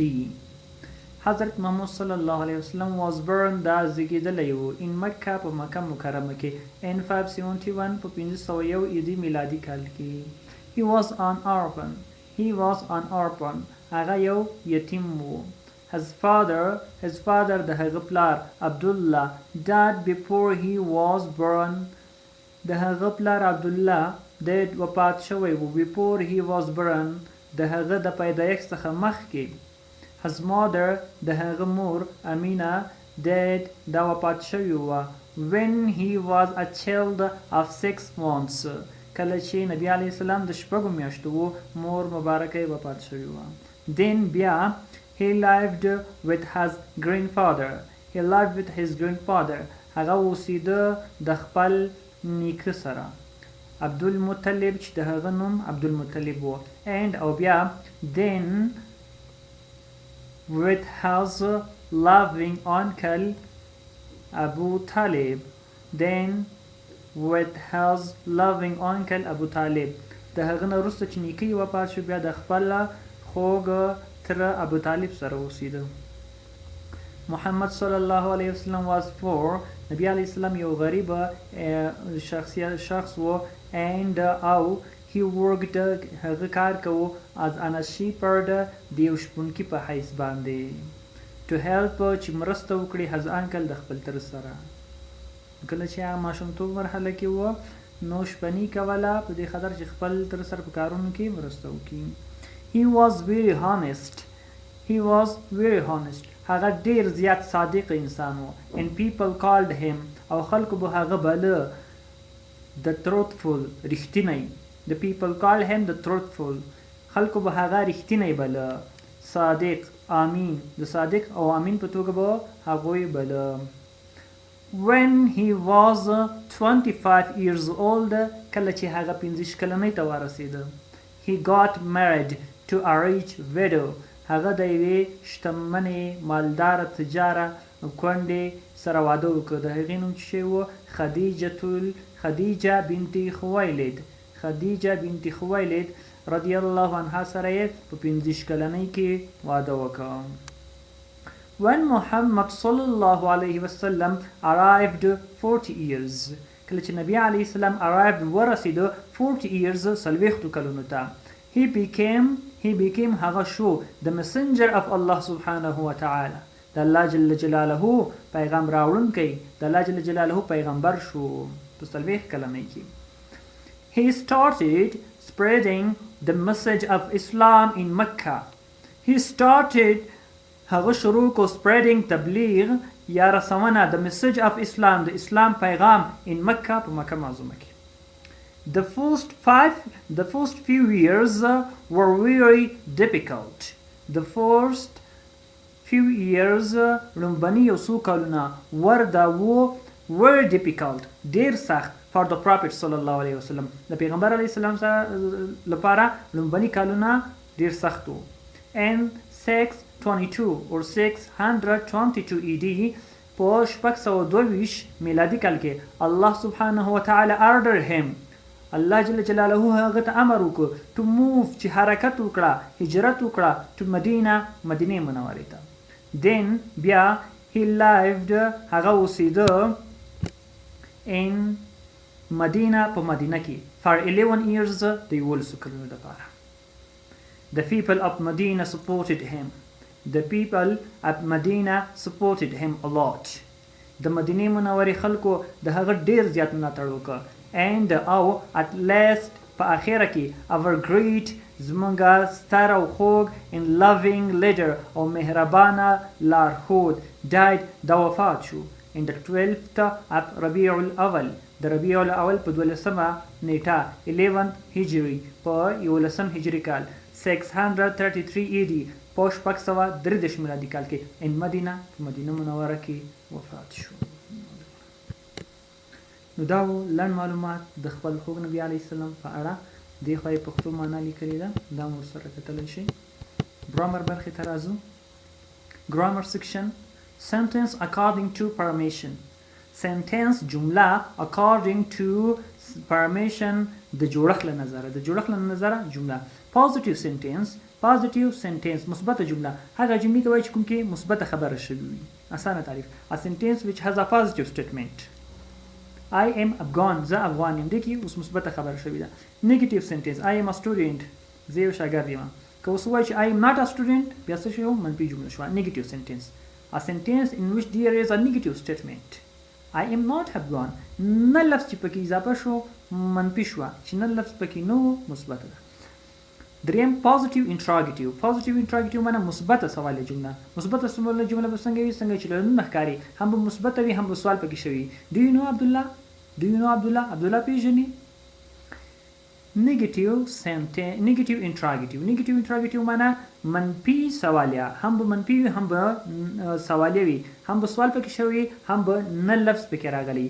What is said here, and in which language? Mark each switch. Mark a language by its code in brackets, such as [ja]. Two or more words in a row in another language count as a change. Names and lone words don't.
[ps] حضرت محمد [ar] صلی الله علیه وسلم [en] was born [ps] دا زیږېدلی و [en] in Mecca [ps] په مکه مکرمه کې in 571 په 501 AD میلادي کال کې. [en] He was an orphan. [ps] هغه یو یتیم و. [en] His father [ps] د هغه پلار عبدالله [en] died before he was born. [ps] د هغه پلار عبدالله died وفات شوی و [en] before he was born. [ps] د هغه د پیدایښت څخه مخکې. [en] His mother [ps] د هغه مور امینه [en] died [ps] دا وفات شوی و [en] when he was a child of 6 months. [ps] کله چې نبی علیه السلام د شپږو میاشتو و، مور مبارکه وفات شوی و. [en] Then بیا He lived with his grandfather. [ps] هغه اوسیده د خپل نیکه سره. عبدالمطلب چې د هغه نوم عبدالمطلب و. [en] And [ps] او بیا [en] then with his loving uncle Abu Talib. Then with his loving uncle Abu Talib. [ps] د هغه نه وروسته چې نیکه یې وفات شو بیا د خپل خوږ تره ابو طالب سره اوسېده. [en] محمد [ar] صلی الله علیه وسلم [en] was poor. [ps] نبی علیه السلام یو غریب شخص و and او [en] he worked [ps] هغه کار کوو [en] as a shepherd [ps] د یو شپونکي په حیث باندې [en] to help [ps] چې مرسته وکړي [en] his uncle [ps] د خپل تره سره. کله چې ماشومتوب مرحله کې و نو شپنی کوله په دې خاطر چې خپل تر سره په کارونو کې مرسته وکړي. [en] he was very honest. [ps] هغه ډیر زیات صادق انسان و [en] and people called him [ps] او خلکو به هغه بله [en] the truthful [ps] رښتینی. [en] the people called him the truthful. [ps] خلکو به هغه رښتینی بله صادق امین. د صادق او امین په توګه به هغوی بله. [en] when he was 25 years old [ps] کله چې هغه 25 کلنۍ ته ورسېده [en] he got married to a rich widow. [ps] هغه د یوې شتمنې مالداره تجاره کونډې سره واده وکړ. د هغې نوم چې و خدیجه بنت خویلد [ar] رضی الله عنها [ps] سره یې په 15 کلنۍ کې واده وکړ. [en] when Muhammad [ar] صلى الله عليه وسلم [en] arrived 40 years [ps] کله چې نبی علیه السلام [en] arrived ورسېده 40 years [ps] څلوېښتو کلونو ته [en] he became [ps] هغه شو [en] the messenger of Allah [ar] سبحانه و تعالى. [ps] د الله جل جلاله پیغام راوړونکی د الله جل جلاله پیغمبر شو په څلوېښت کلنۍ کې. [en] he started spreading the message of Islam in Mecca. [ps] هغه شروع کو spreading تبلیغ یا رسونه [en] the message of Islam [ps] د اسلام پیغام in مکه په مکه معظمه کې. [en] the first few years were very difficult. the first few years [ps] لومبني یو څو کلونه [en] were difficult [ps] ډیر سخت [en] for the Prophet [ar] صلی الله علیه وسلم. [ps] د پیغمبر علیه السلام لپاره لومبني کلونه ډیر سخت وو. and 622 or 622 ED په 622 میلادي کال کې الله [ar] سبحانه وتعالى [en] ordered him [ps] الله جل جلاله هغه ته امر وکړ [en] to move [ps] چې حرکت وکړه هجرت وکړه to مدینه منورې ته. then بیا [en] he lived [ps] هغه اوسېده in مدینه په مدینه کې [en] for 11 years [ps] د 11 کلونو لپاره. [en] The people of Medina supported him. The people of Medina supported him a lot. [ps] د مدینې منورې خلکو د هغه ډیر زیات ملاتړ وکړ. and او [en] at last [ps] په اخره کې [en] our great [ps] زمونږ ستر او خوږ [en] and loving leader [ps] او مهربانه لارښود died د وفات شو [en] in the 12th of [ps] ربیع الاول د ربیع الاول په 12مه نیټه 11 هجری په 11 هجری کال 633 AD په 633 میلادي کال کې ان مدینه منوره کې وفات شو. نو دا لنډ معلومات د خپل خوږ نبی علیه السلام په اړه دې خو یې پښتو معنا لیکلې ده دا مو سره کتلی شئ. ګرامر برخې ته راځو. ګرامر سیکشن [en] sentence according to permission. [ps] sentence جمله [en] according to permission [ps] د جوړښت له نظره جمله. [en] positive sentence [ps] مثبت جمله هغه جملې ته وایي چې کوم کې مثبت خبره شوې وي. اسانه تعریف [en] a sentence which has a positive statement. I am Afghan [ps] زه افغان یم دې کې اوس مثبت خبره شوې ده. [en] negative sentence I am a student [ps] زه یو شاګرد یم. که اوس وایي چې [en] I am not a student [ps] بیا څه شو منفي جمله شوه. [en] negative sentence a sentence in which there is a negative statement. I am not Afghan [ps] نه لفظ چې پکې اضافه شو منفي شوه چې نه لفظ پکې نو مثبت ده. دریم [en] positive interrogative [ps] معنی مثبت سوالیه جمله. مثبت سوالیه جمله به څنګه وي څنګه چې له نخکاری هم به مثبت وي هم به سوال پکې شوی. [en] do you know عبدالله پیژنې. negative interrogative [ps] معنی منفي سوالیه هم به منفي وي هم به سوالیه وي هم به سوال پکې شوی هم به نه لفظ پکې راغلی.